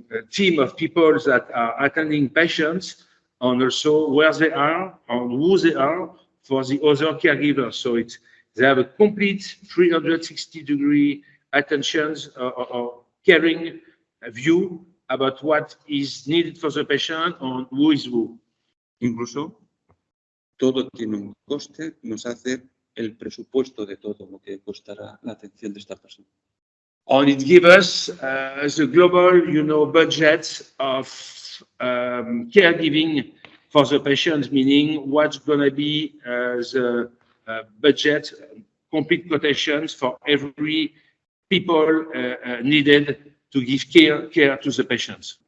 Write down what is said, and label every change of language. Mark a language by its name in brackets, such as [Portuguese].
[English] team of people that are attending patients and also where they are and who they are for the other caregivers. So they have a complete 360-degree attentions or caring view about what is needed for the patient and who is who. [Spanish] Incluso todo tiene un coste, nos hace el presupuesto de todo lo que costará la atención de esta persona. [English] And it gives us the global, budget of caregiving for the patient, meaning what's going to be the budget, complete quotations for every people needed to give care to the patients.